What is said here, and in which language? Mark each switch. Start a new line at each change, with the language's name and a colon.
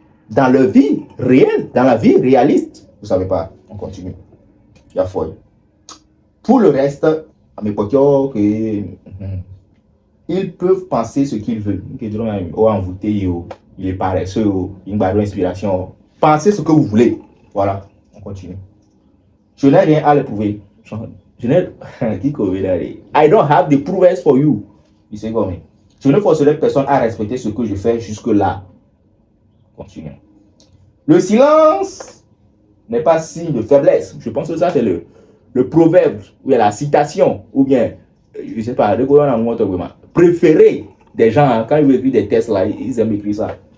French: Dans leur vie réelle, dans la vie réaliste. Vous savez pas, on continue. Il y a folle. Pour le reste, à mes potes, ils peuvent penser ce qu'ils veulent. Il est paresseux, il n'a pas d'inspiration. Pensez ce que vous voulez. Voilà, on continue. Je n'ai rien à le prouver. Je n'ai
English: I don't have the proofs for you.
French: Il sait comment. Je ne forcerai personne à respecter ce que je fais jusque-là. Continuons. Le silence n'est pas signe de faiblesse. Je pense que ça, c'est le proverbe, ou bien la citation, ou bien, je ne sais pas, préféré des gens, hein, quand ils veulent écrire des tests, là, ils aiment écrire ça.